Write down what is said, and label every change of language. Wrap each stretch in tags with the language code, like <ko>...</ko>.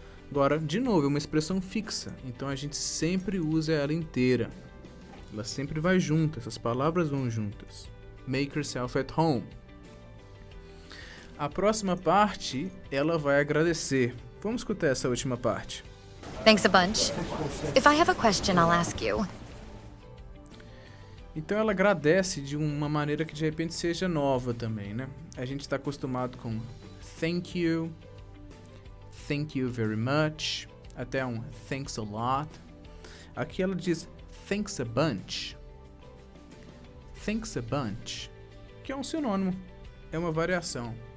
<pt>Agora, de novo, é uma expressão fixa, então a gente sempre usa ela inteira. Ela sempre vai junto, essas palavras vão juntas.</pt> <en>Make yourself at home.</en> <pt>A próxima parte, ela vai agradecer. Vamos escutar essa última parte.</pt> <en>Thanks a bunch. If I have a question, I'll ask you.</en> <pt>Então ela agradece de uma maneira que de repente seja nova também, né? A gente está acostumado com</pt> <en>thank you very much,</en> <pt>até um</pt> <en>thanks a lot.</en> <pt>Aqui ela diz</pt> <en>thanks a bunch. Thanks a bunch,</en> <pt>que é um sinônimo, é uma variação.</pt>